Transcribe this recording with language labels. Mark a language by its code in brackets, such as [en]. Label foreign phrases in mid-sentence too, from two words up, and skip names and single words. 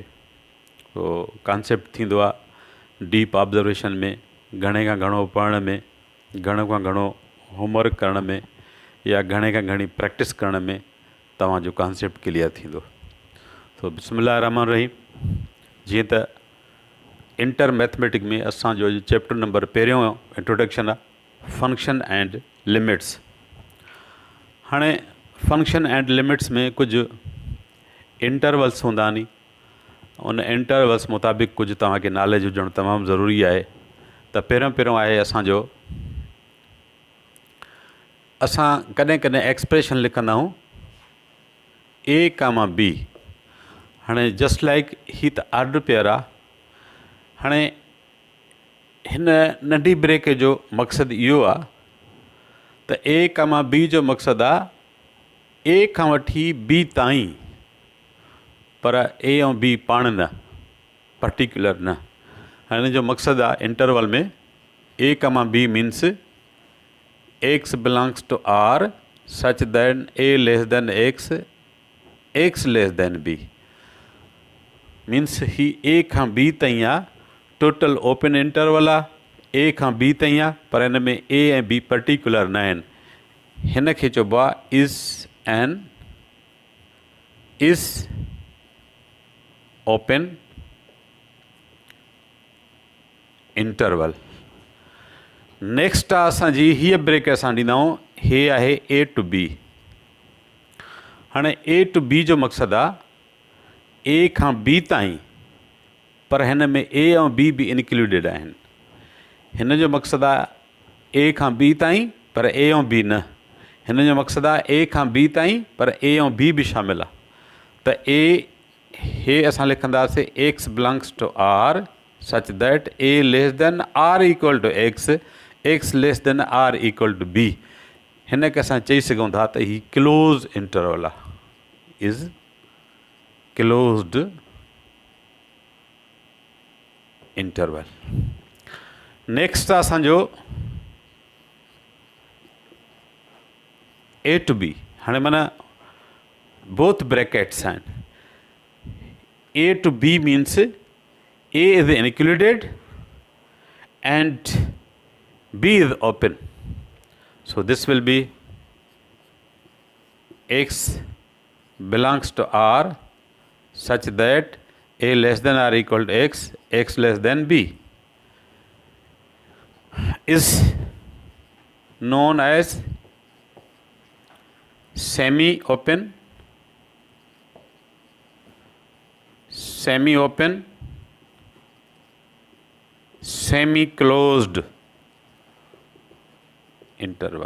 [sd] पोइ कॉन्सेप्ट थींदो आहे [en] deep observation [sd] में, घणे खां घणो पढ़ण में, घणो खां घणो होमवर्क करण में या घणे खां घणी प्रैक्टिस करण में तव्हांजो [en] concept clear [sd] थींदो। [ar] तो بسم الله رحمن رحيم. [sd] जीअं त [en] inter mathematic [sd] में असांजो चैप्टर नंबर पहिरियों इंट्रोडक्शन आहे [en] function and limits. [sd] हाणे [en] function and limits [sd] में कुझु इंटरवल्स हूंदा नी, उन इंटरवल्स मुताबिक़ कुझु तव्हांखे नॉलेज हुजणु तमामु ज़रूरी आहे। त पहिरियों आहे असांजो, असां कॾहिं कॾहिं एक्सप्रेशन लिखंदा आहियूं A, B। हाणे [en] just like [sd] ही त [en] order pair [sd] आहे। हाणे हिन नंढी ब्रेक जो मक़सदु इहो आहे त A, B जो मक़सदु आहे A खां वठी B ताईं, पर A ऐं B पाण न, पर्टिकुलर न। हिन जो मक़सदु आहे इंटरवल में [en] A, B मीन्स X belongs to R such that A less than X, X less than B। [sd] मीन्स ही A खां B ताईं आहे, [en] total open interval [sd] आहे, A खां B ताईं आहे, पर हिन में A ऐं B पर्टिकुलर न आहिनि। हिन खे चइबो आहे [en] is open interval. [sd] नेक्स्ट आहे असांजी हीअ ब्रेक असां ॾींदा आहियूं, हे आहे [en] A to B। [sd] हाणे [en] A to B [sd] जो मक़सदु आहे A खां B ताईं, पर हिन में A ऐं B बि इंक्लूडेड आहिनि। हिन जो मक़सदु आहे A खां B ताईं पर A ऐं B न। हिन जो मक़सदु आहे A खां B ताईं पर A ऐं B बि शामिलु आहे। त हे असां लिखंदासीं [en] X belongs to R such that A less than R equal to X, X less than R equal to B। [sd] हिन खे असां चई सघूं था त ही [en] close interval [sd] आहे, [en] is closed interval. [sd] नेक्स्ट आहे असांजो [en] A to B। [sd] हाणे माना [en] both brackets [sd] आहिनि। [en] A to B मीन्स A is included and B is open. So this will be X belongs to R such that A less than or equal to X, X less than B is known as semi-open, semi-closed interval।